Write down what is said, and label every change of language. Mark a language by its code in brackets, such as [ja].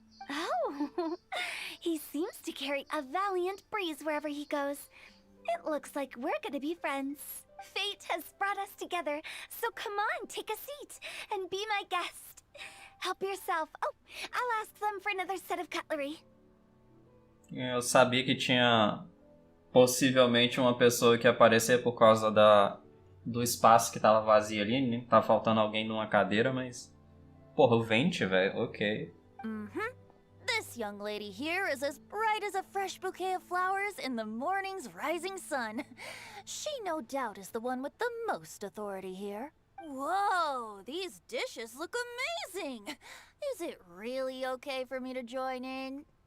[en] Oh, he seems to carry a valiant breeze wherever he goes. It looks like we're gonna be friends. Fate has brought us together, so come on, take a seat and be my guest. Help yourself. Oh, I'll ask them for another set of cutlery. [pt] Eu sabia que tinha possivelmente uma pessoa que ia aparecer por causa do espaço que tava vazio ali, né? Tava faltando alguém numa cadeira, mas... Porra, o Vente, velho, ok. [en] This young lady here is as bright as a fresh bouquet of flowers in the morning's rising sun. She no doubt is the one with the most authority here. Whoa, these dishes look amazing! Is it really okay for me to join in?